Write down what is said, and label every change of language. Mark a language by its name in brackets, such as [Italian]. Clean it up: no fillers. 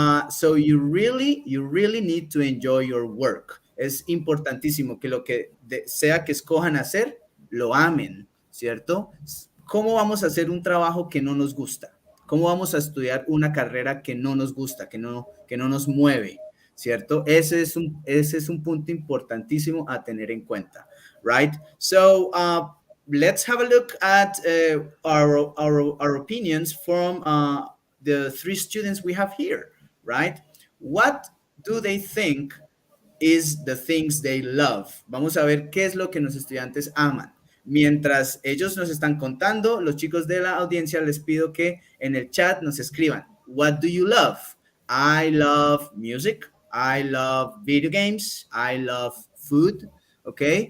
[English] So you really need to enjoy your work. [Spanish] Es importantísimo que lo que sea que escojan hacer, lo amen, ¿cierto? ¿Cómo vamos a hacer un trabajo que no nos gusta? ¿Cómo vamos a estudiar una carrera que no nos gusta, que no nos mueve? ¿Cierto? Ese es un punto importantísimo a tener en cuenta, right? [English] So, let's have a look at our opinions from the three students we have here, right? What do they think is the things they love? [Spanish] Vamos a ver qué es lo que los estudiantes aman. Mientras ellos nos están contando, los chicos de la audiencia les pido que en el chat nos escriban, [English] what do you love? I love music. I love video games. I love food. ¿Ok?